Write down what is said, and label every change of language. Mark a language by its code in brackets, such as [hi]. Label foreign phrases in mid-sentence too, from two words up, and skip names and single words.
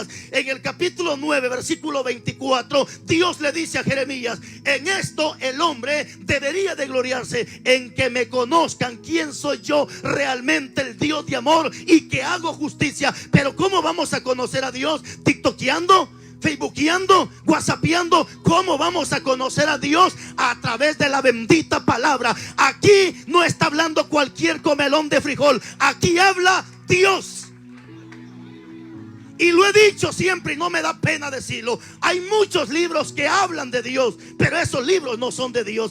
[es] En el capítulo 9, versículo 24, Dios le dice a Jeremías: en esto el hombre debería de gloriarse, en que me conozcan quién soy yo realmente, el Dios de amor, y que hago justicia. Pero ¿cómo vamos a conocer a Dios? ¿TikTokeando? ¿Facebookeando? ¿WhatsAppeando? ¿Cómo vamos a conocer a Dios? A través de la bendita palabra. Aquí no está hablando cualquier comelón de frijol. Aquí habla Dios. Y lo he dicho siempre y no me da pena decirlo: hay muchos libros que hablan de Dios, pero esos libros no son de Dios.